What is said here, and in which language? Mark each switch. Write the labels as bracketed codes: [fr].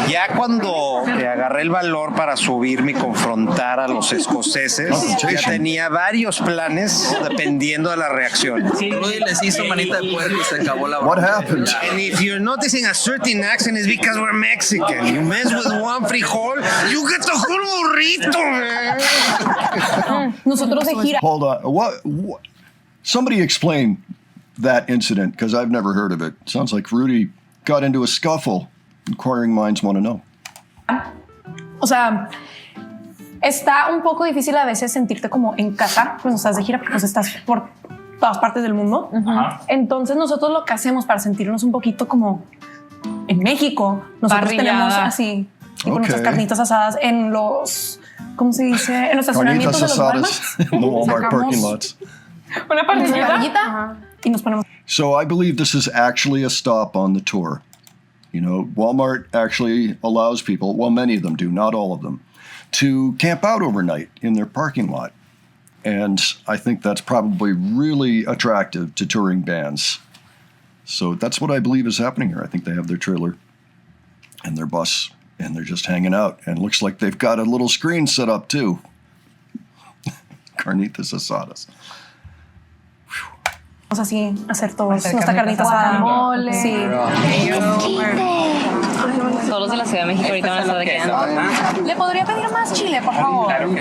[es] Ya cuando agarré el valor para subirme y confrontar a los escoceses, ya tenía varios planes dependiendo de la reacción. Rudy les hizo manita de puerco y se acabó la [en] What happened? And if you're noticing a certain accent, it's because we're Mexican. You mess with one frijol, you get the whole burrito, man. [es] Nosotros de gira. [en] Hold on. What? Somebody explain that incident, because I've never heard of it. Sounds like Rudy got into a scuffle. Inquiring minds want to know. [es] O sea, está un poco difícil a veces sentirte como en casa cuando estás de gira, porque pues estás por todas partes del mundo. Entonces nosotros lo que hacemos para sentirnos un poquito como en México, nosotros tenemos así tipo nuestras carnitas asadas en los, ¿cómo se dice? En los estacionamientos de los Walmarts. [en] In the Walmart parking lots. [es] Una parrillita y nos ponemos. [en] So I believe this is actually a stop on the tour. Walmart actually allows people, well, many of them do, not all of them, to camp out overnight in their parking lot. And I think that's probably really attractive to touring bands. So that's what I believe is happening here. I think they have their trailer and their bus, and they're just hanging out. And it looks like they've got a little screen set up too. [es] Carnitas asadas. Vamos así a hacer todos nuestra carnita asada. Mole. Sí. Todos de la Ciudad de México ahorita van a estar de quedando. ¿Le podría pedir más chile, por favor?